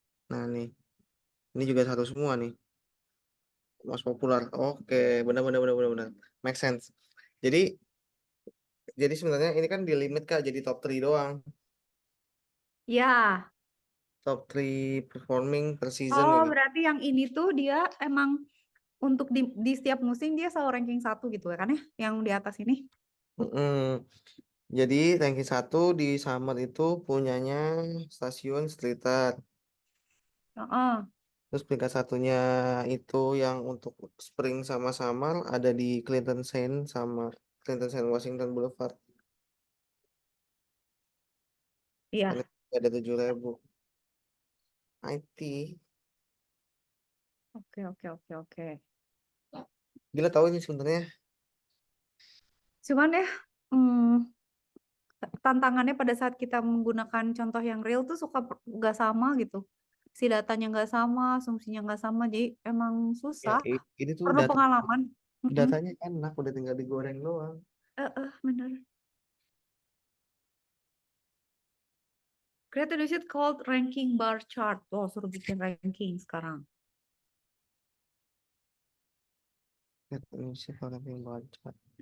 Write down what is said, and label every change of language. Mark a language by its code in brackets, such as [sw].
[id] Nah nih, ini juga satu semua nih, [en] most populer. [id] Oke, benar benar benar benar benar. [en] Make sense. [id] Jadi jadi sebenarnya ini kan di limit Kak, jadi top 3 doang. Ya. [en] Top 3 performing per season Oh, [id] ini. berarti yang ini tuh dia emang untuk di setiap musim dia selalu ranking satu gitu ya kan ya? Yang di atas ini. Mm-mm. Jadi ranking satu di summer itu punyanya stasiun Slitter. Heeh. Terus peringkat satunya itu yang untuk spring sama summer ada di Clinton Saint sama Clinton Saint Washington Boulevard. Karena Iya. ada 7.000. IT. Oke, oke, oke, oke. Gila tahu ini sebenarnya. Cuman ya, hmm, tantangannya pada saat kita menggunakan contoh yang real tuh suka nggak sama gitu. si datanya nggak sama, asumsinya nggak sama, jadi emang Ya, susah. ini tuh Perlu data pengalaman. Mm-mm. datanya enak, udah tinggal digoreng doang. Bener. [en] Create a sheet called ranking bar chart. [id] Oh, suruh bikin ranking sekarang. Ini siapa yang baca?